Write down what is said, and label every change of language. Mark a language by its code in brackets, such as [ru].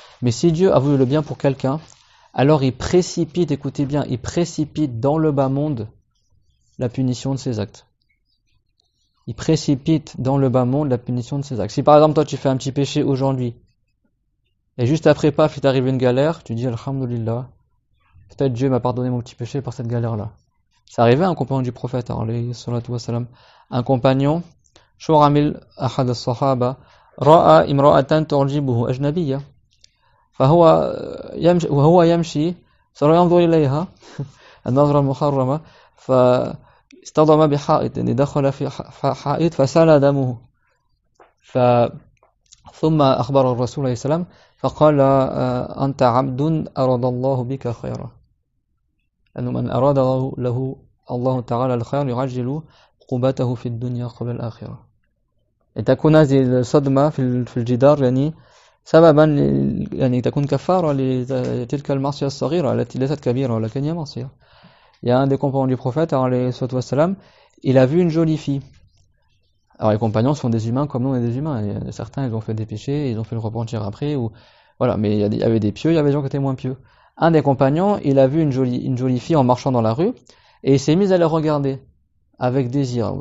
[fr] Mais si Dieu a voulu le bien pour quelqu'un, alors il précipite, écoutez bien, il précipite dans le bas monde la punition de ses actes. Il précipite dans le bas monde la punition de ses actes. Si par exemple, toi, tu fais un petit péché aujourd'hui, et juste après, paf, il t'arrive une galère, tu dis, Alhamdulillah, peut-être Dieu m'a pardonné mon petit péché par cette galère-là. C'est arrivé à un compagnon du prophète, alayhi salatu wassalam, un compagnon, [ar] Shuramil ahad as-sahaba, ra'a imra'atan tu'jibuhu ajnabiyya, وهو يمشي صار ينظر إليها النظرة المحرمة فاصطدم بحائط دخل في حائط فسال دمه ثم أخبر الرسول عليه السلام فقال أنت عبد أراد الله بك خيرا أنه من أراد له الله تعالى الخير يعجل عقوبته في الدنيا قبل الآخرة تكون هذه الصدمة في الجدار يعني سببا يعني تكون كفارة لتلك المعصية الصغيرة التي ليست كبيرة ولكن هي معصية. [fr] Il y a un des compagnons du prophète, il a vu une jolie fille. Alors les compagnons sont des humains comme nous on est des humains. Certains ils ont fait des péchés, ils ont fait le repentir après, ou voilà. Mais il y avait des pieux, il y avait des gens qui étaient moins pieux. Un des compagnons, il a vu une jolie fille en marchant dans la rue et il s'est mis à la regarder avec désir.